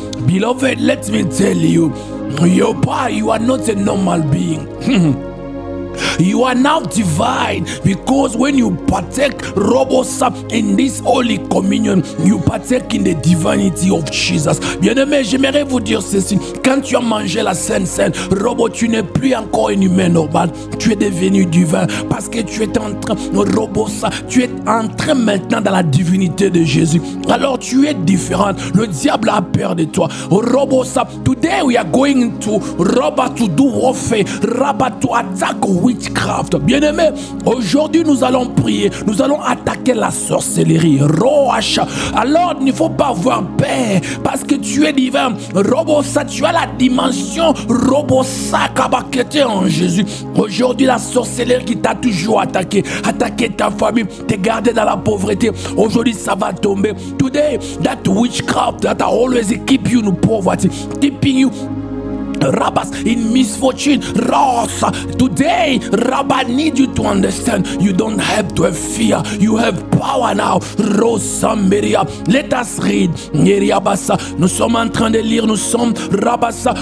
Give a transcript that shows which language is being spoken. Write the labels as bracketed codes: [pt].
[en] Beloved, let me tell you, you are not a normal being. You are now divine, because when you partake Robosa in this Holy Communion, you partake in the divinity of Jesus. [fr] Bien-aimé, j'aimerais vous dire ceci. Quand tu as mangé la Sainte Seine, Robo, tu n'es plus encore un humain normal. Tu es devenu divin parce que tu es en train, Robosa, tu es entré maintenant dans la divinité de Jésus. Alors tu es différent. Le diable a peur de toi. [en] Robosa, today we are going to Roba to do warfare, Rabba to attack witchcraft. [fr] Bien-aimé, aujourd'hui nous allons prier, nous allons attaquer la sorcellerie. Roach. Alors il ne faut pas avoir peur parce que tu es divin. Robosa, tu as la dimension Robosa Kabakete en Jésus. Aujourd'hui la sorcellerie qui t'a toujours attaqué ta famille, te garder dans la pauvreté, aujourd'hui ça va tomber. [en] Today that witchcraft that always keep you in poverty, keeping you Rabbas in misfortune, Rosa. Today, Rabba need you to understand you don't have to have fear, you have power now. Rosa Meria. Let us read. Basa. [fr] Nous sommes en train de lire, nous sommes Rabasa.